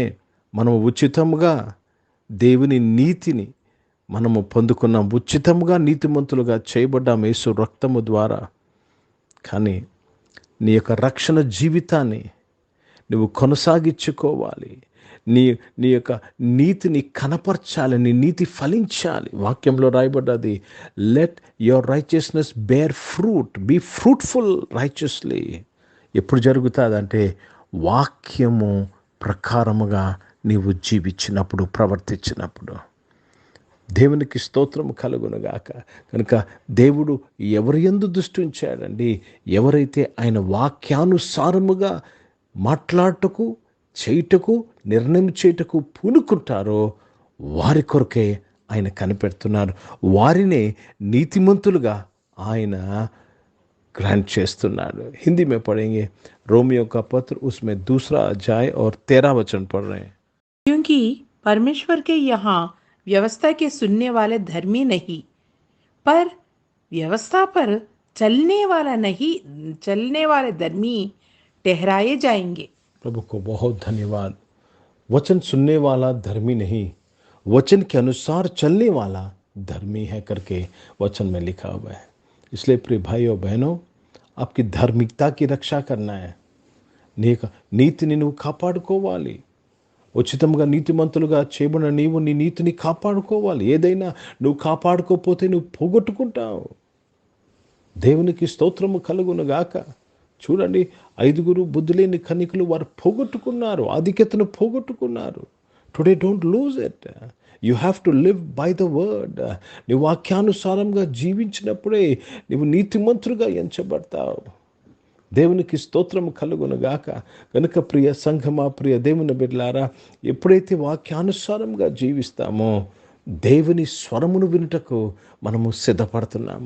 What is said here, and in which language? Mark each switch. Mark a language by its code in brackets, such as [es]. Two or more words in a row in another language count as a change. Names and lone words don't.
[te] మనము ఉచితముగా దేవుని నీతిని మనము పొందుకున్నాం, ఉచితముగా నీతిమంతులుగా చేయబడ్డాం యేసు రక్తము ద్వారా. కానీ నీ యొక్క రక్షణ జీవితాన్ని నువ్వు కొనసాగించుకోవాలి. నీ యొక్క నీతిని కనపరచాలి, నీ నీతి ఫలించాలి. వాక్యంలో రాయబడ్డది, [en] Let your righteousness bear fruit, be fruitful righteously. [te] ఎప్పుడు జరుగుతుందంటే వాక్యము ప్రకారముగా నీవు జీవించినప్పుడు, ప్రవర్తించినప్పుడు. దేవునికి స్తోత్రము కలుగునుగాక. కనుక దేవుడు ఎవరి యందు దృష్టి ఉంచాడండి? ఎవరైతే ఆయన వాక్యానుసారముగా మాట్లాడటకు, చేయుటకు, నిర్ణయం చేయుటకు పూనుకుంటారో వారి కొరకే ఆయన కనిపెడుతున్నారు. వారినే నీతిమంతులుగా ఆయన ग्रांट చేస్తున్నాడు. [hi] हिंदी में पढ़ेंगे रोमियो का पत्र, उसमें 2रा अध्याय और 13 वचन पढ़ रहे हैं. क्योंकि परमेश्वर के यहाँ व्यवस्था के सुनने वाले धर्मी नहीं, पर व्यवस्था पर चलने वाले धर्मी ठहराए जाएंगे. प्रभु को बहुत धन्यवाद. वचन सुनने वाला धर्मी नहीं, वचन के अनुसार चलने वाला धर्मी है करके वचन में लिखा हुआ है. इसलिए प्रिय भाइयों बहनों, आपकी धार्मिकता की रक्षा करना है. [te] నీతిని నువ్వు కాపాడుకోవాలి. ఉచితంగా నీతిమంతులుగా చేయబడిన నీవు నీ నీతిని కాపాడుకోవాలి. ఏదైనా నువ్వు కాపాడుకోకపోతే నువ్వు పోగొట్టుకుంటావు. దేవునికి స్తోత్రము కలుగునుగాక. చూడండి, 5 బుద్ధులేని కన్యకులు వారు పోగొట్టుకున్నారు, ఆధిక్యతను పోగొట్టుకున్నారు. [en] Today don't lose it. You have to live by the word. [te] నువ్వు వాక్యానుసారంగా జీవించినప్పుడే నువ్వు నీతిమంతులుగా ఎంచబడతావు. దేవునికి స్తోత్రము కలుగునుగాక. కనుక ప్రియ సంఘమా, ప్రియ దేవుని బిడ్డలారా, ఎప్పుడైతే వాక్యానుసారంగా జీవిస్తామో దేవుని స్వరమును వినుటకు మనము సిద్ధపడుతున్నాము.